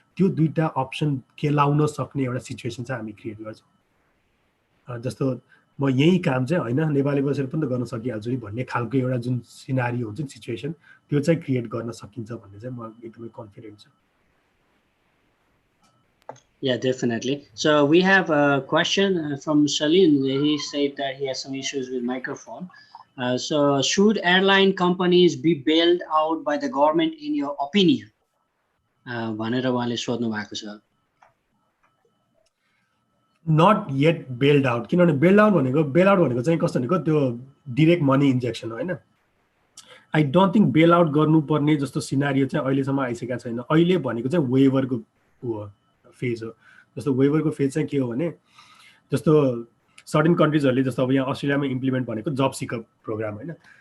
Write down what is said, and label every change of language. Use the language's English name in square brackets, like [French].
[Nepali] त्यो दुईवटा अप्सन खेलाउन सक्ने एउटा सिचुएसन चाहिँ हामी क्रिएट गर्छौँ। जस्तो म यही काम चाहिँ होइन नेपाली बसेर पनि त गर्न सकिहाल्छु नि भन्ने खालको एउटा जुन सिनारियो हुन्छ नि सिचुएसन त्यो चाहिँ क्रिएट गर्न सकिन्छ भन्ने चाहिँ म एकदमै कन्फिडेन्ट छु। [English] Yeah, definitely. So we have a question from Shalin. He said that he has some issues with microphone. So should airline companies be bailed out by the government in your opinion? [Nepali] भनेर उहाँले सोध्नु भएको छ। [English] Not yet bailed out. [Nepali] किनभने बेल्ड out भनेको चाहिँ कस्तो भनेको त्यो डिरेक्ट मनी इन्जेक्सन हो होइन। [English] I don't think [Nepali] bail out गर्नुपर्ने जस्तो सिनारियो चाहिँ अहिलेसम्म आइसकेको छैन। अहिले भनेको चाहिँ वेभरको फेज हो। जस्तो वेभरको फेज चाहिँ के हो भने जस्तो सर्टेन कन्ट्रिजहरूले जस्तो अब यहाँ अस्ट्रेलियामा इम्प्लिमेन्ट भनेको जब सिकर प्रोग्राम होइन।